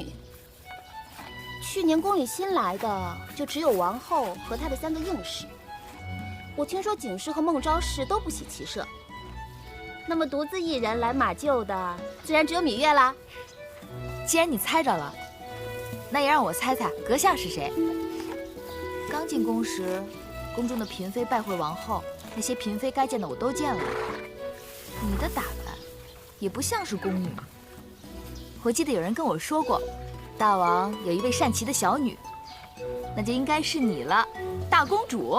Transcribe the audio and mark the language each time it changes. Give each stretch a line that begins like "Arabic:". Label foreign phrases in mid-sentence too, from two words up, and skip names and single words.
Chinese: 去年宫里新来的就只有王后和她的3个应氏。我听说景氏和孟昭氏都不喜骑射，那麼獨自一人來馬廄的，自然只有芈月啦。既然你猜着了，那也讓我猜猜閣下是誰。剛進宮時，宮中的嬪妃拜會王後，那些嬪妃該見的我都見了。你的打扮也不像是宮女。我記得有人跟我說過，大王有一位善騎的小女，那就應該是你了，大公主。